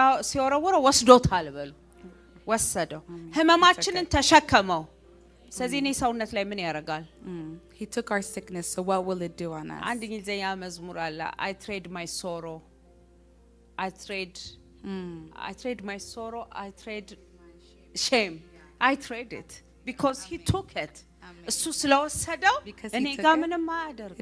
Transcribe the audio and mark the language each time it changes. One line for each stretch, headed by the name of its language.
Amharic: ሲወረወረው ወስዶታል በሉ። ወሰደው፣ ህመማችንን ተሸከመው። ስለዚህ እኔ ሰውነት ላይ ምን ያደርጋል?
English: He took our sickness, so what will it do on us?
Amharic: አንድ እንግሊዝኛ መዝሙር አለ።
English: I trade my sorrow. I trade my sorrow. I trade shame. I trade it because he took it.
Amharic: እሱ ስለወሰደው እኔ ጋር ምንም አያደርግም።